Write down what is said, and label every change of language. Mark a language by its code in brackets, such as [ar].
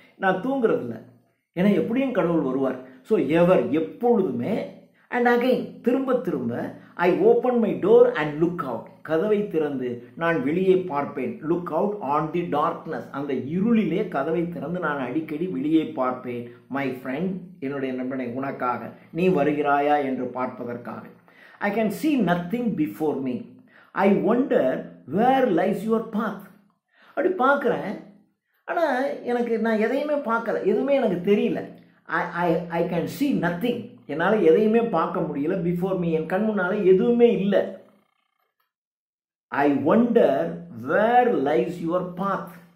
[ta] நான் தூங்குறதில்லை, ஏன்னா எப்படியும் கடவுள் வருவார். ஸோ எவர் எப்பொழுதுமே, அண்ட் அகைன் திரும்ப திரும்ப, [en] I open my door and look out, [ta] கதவை திறந்து நான் வெளியே பார்ப்பேன், [en] look out on the darkness, [ta] அந்த இருளிலே கதவை திறந்து நான் அடிக்கடி வெளியே பார்ப்பேன், மை ஃப்ரெண்ட், என்னுடைய நண்பனை, உனக்காக, நீ வருகிறாயா என்று பார்ப்பதற்காக. [en] I can see nothing before me. I wonder where lies your path. [ta] அப்படி பார்க்குறேன், ஆனால் நான் எதையுமே பார்க்கல, எதுவுமே எனக்கு தெரியல. [en] I can see nothing, [ta] என்னால் எதையுமே பார்க்க முடியல. [en] before me, [ta] என் கண் முன்னால எதுவுமே இல்லை. [en] I wonder where lies your path.